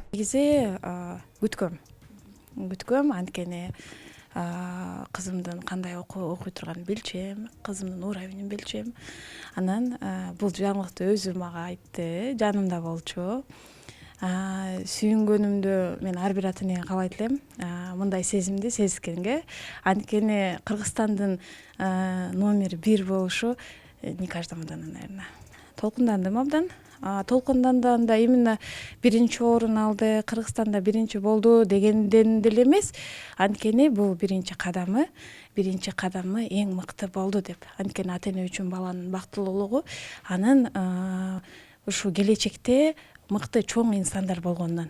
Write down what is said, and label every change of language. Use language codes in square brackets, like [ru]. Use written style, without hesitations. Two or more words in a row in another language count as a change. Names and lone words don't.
[ky] Негизи күткөм, анткени кызымдын кандай окуй турганын билчүм, кызымдын уровенин билчүм. Анан бул жаңылыкты өзү мага айтты, жанымда болчу. Сүйүнгөнүмдү мен ар бир ата-эне каалайт элем, мындай сезимди сезгенге. Анткени Кыргызстандын номер 1 болушу [ru] не каждому дано, наверное. [ky] Толкундандым абдан. Толкунданданда именно биринчи орун алды, Кыргызстанда биринчи болду дегенден деле эмес. Анткени бул биринчи кадамы эң мыкты болду деп. Анткени ата-эне үчүн баланын бактылуулугу, анын ушу келечекте мыкты чоң инсандар болгондон.